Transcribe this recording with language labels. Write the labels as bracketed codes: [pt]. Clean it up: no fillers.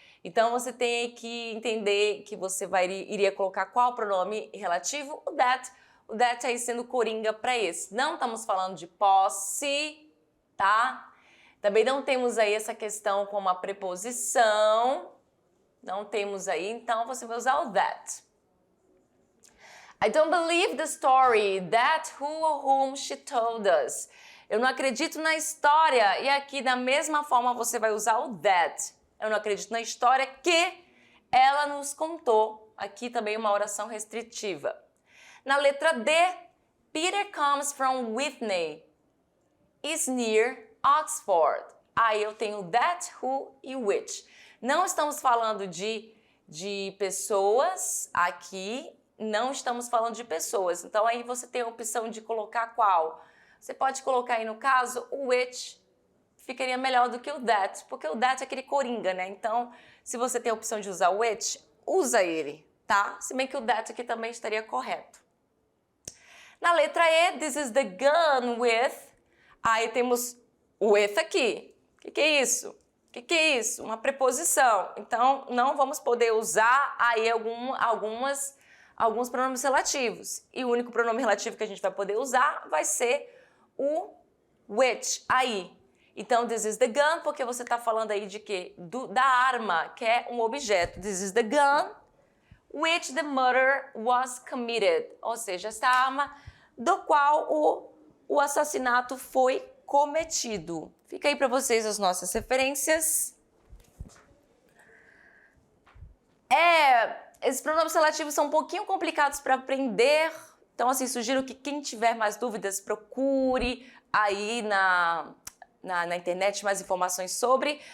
[pt] Então você tem que entender que você iria colocar qual pronome relativo, o that aí sendo coringa para esse. Não estamos falando de posse, tá? Também não temos aí essa questão com uma preposição. Não temos aí, então você vai usar o that. [en] I don't believe the story that who or whom she told us. [pt] Eu não acredito na história. E aqui, da mesma forma, você vai usar o that. Eu não acredito na história que ela nos contou. Aqui também uma oração restritiva. Na letra D, [en] Peter comes from Whitney. Is near Oxford. [pt] Aí eu tenho that, who e which. Não estamos falando de pessoas aqui, não estamos falando de pessoas. Então aí você tem a opção de colocar qual. Você pode colocar aí no caso o which, ficaria melhor do que o that, porque o that é aquele coringa, né? Então, se você tem a opção de usar o which, usa ele, tá? Se bem que o that aqui também estaria correto. Na letra E, [en] this is the gun with. [pt] Aí temos o with aqui. O que é isso? O que é isso? Uma preposição. Então, não vamos poder usar aí alguns pronomes relativos. E o único pronome relativo que a gente vai poder usar vai ser o which aí. Então, [en] this is the gun, [pt] porque você está falando aí de quê? Da arma, que é um objeto. [en] This is the gun which the murder was committed. [pt] Ou seja, essa arma do qual o assassinato foi cometido. Fica aí para vocês as nossas referências. Esses pronomes relativos são um pouquinho complicados para aprender. Então, assim, sugiro que quem tiver mais dúvidas, procure aí na internet mais informações sobre.